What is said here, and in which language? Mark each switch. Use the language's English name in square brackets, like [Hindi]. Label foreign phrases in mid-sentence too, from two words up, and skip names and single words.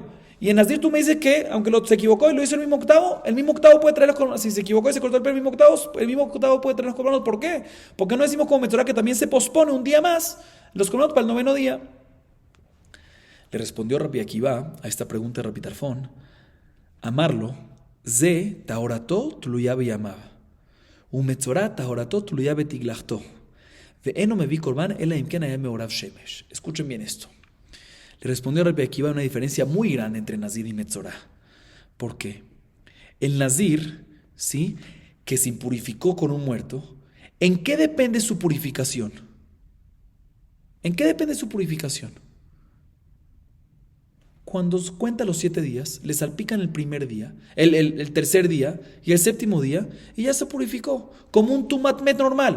[Spanish] Y en Nazir tú me dices que, aunque se equivocó y lo hizo el mismo octavo puede traer los korbanot. Si se equivocó y se cortó el pelo el mismo octavo puede traer los korbanot. ¿Por qué? Porque no decimos como metzorá que también se pospone un día más los korbanot para el 9º día. Le respondió Rabbi Akiva a esta pregunta de Rabbi Tarfón, [Hebrew] אמר לו זה טהרתו תלויה בימיו ומצורע טהרתו תלויה בתגלחתו, ואינו מביא קרבן אלא אם כן היה מעורב שמש. [Spanish] Escuchen bien esto. Le respondió Rabbi Akiva una diferencia muy grande entre Nazir y metzorá. ¿Por qué? El Nazir, ¿sí?, que se impurificó con un muerto, ¿en qué depende su purificación? ¿En qué depende su purificación? Cuando cuenta los 7 días, le salpican el primer día, el tercer día y el séptimo día, y ya se purificó, como un tumatmet normal.